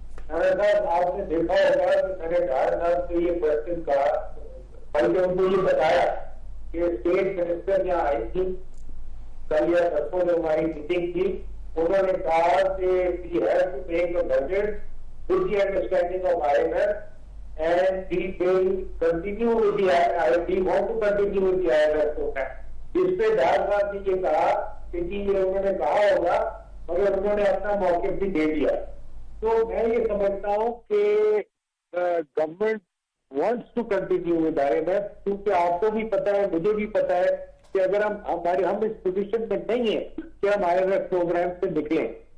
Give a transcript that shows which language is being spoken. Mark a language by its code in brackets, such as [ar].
[ur] آپ نے دیکھا ہوگا کہ میں نے ڈار صاحب سے یہ کوشچن کہا, بلکہ ان کو یہ بتایا کہ اسٹیٹ منسٹر یہاں آئی تھی کل یا پرسوں جو ہماری میٹنگ تھی, انہوں نے کہا کہ [en] we have to make a budget with the understanding of IMF and we will continue with the IMF. We want to continue with the IMF program. [ur] اس پہ ڈار صاحب نے یہ کہا کہ جی یہ انہوں نے کہا ہوگا مگر انہوں نے اپنا موقف بھی دے دیا. تو میں یہ سمجھتا ہوں کہ government [en] wants to continue with [ur] IMF, کیونکہ آپ کو بھی پتا ہے, مجھے بھی پتا ہے کہ اگر ہم اس پوزیشن میں نہیں ہیں کہ ہم IMF پروگرام سے نکلیں.